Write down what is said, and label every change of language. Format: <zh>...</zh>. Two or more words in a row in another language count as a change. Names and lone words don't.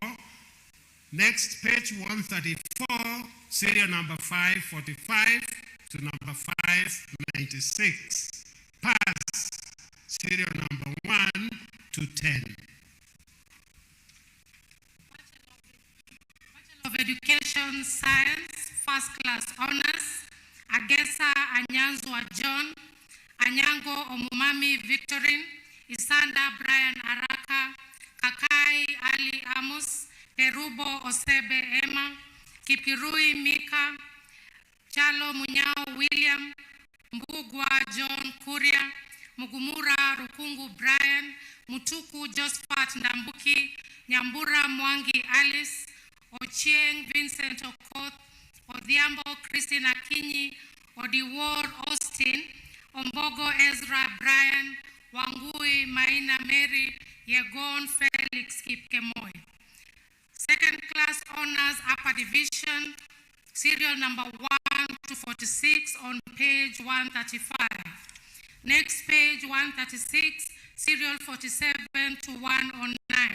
<en>Next, page 134, serial number 545 to number 596. Pass, serial number 1 to 10. Bachelor of Education, Science, First Class Honors, Agesa Anyanzwa John, Anyango Omumami Victorine, Isanda Brian Araka, Kakai Ali Amos, Perubo Osebe Emma, Kipirui Mika, Chalo Munyao William, Mbugwa John Kuria, Mugumura Rukungu Brian, Mutuku Josephat Ndambuki, Nyambura Mwangi Alice, Ochieng Vincent Okoth, Odhiambo Christina Kinyi, Odiwar Austin, Ombogo Ezra Brian, Wangui Maina Mary, Yegon Felix Kipkemoy. Second class honors upper division, serial number 1 to 46 on page 135. Next, page 136, serial 47 to 109.</en>